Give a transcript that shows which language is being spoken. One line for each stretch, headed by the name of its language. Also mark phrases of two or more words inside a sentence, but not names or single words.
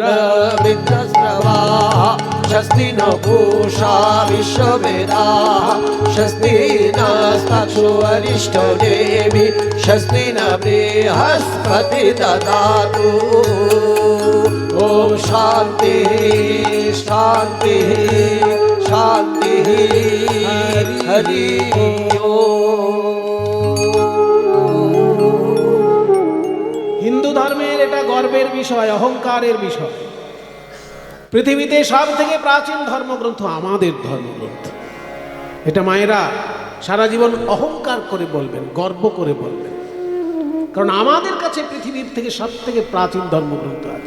Sanskrit: मित्रस्रवाः स्वस्ति नो पूषा विश्ववेदाः स्वस्ति नस्ताक्षो अरिष्टनेमि स्वस्ति न बृहस्पति ददातु ओम शांति शांति शांति हरि
Bangla: হিন্দু ধর্মের এটা গর্বের বিষয়, অহংকারের বিষয়। পৃথিবীতে সব থেকে প্রাচীন ধর্মগ্রন্থ আমাদের ধর্মগ্রন্থ। এটা মায়েরা সারা জীবন অহংকার করে বলবেন, গর্ব করে বলবেন, কারণ আমাদের কাছে পৃথিবীর থেকে সব থেকে প্রাচীন ধর্মগ্রন্থ আছে।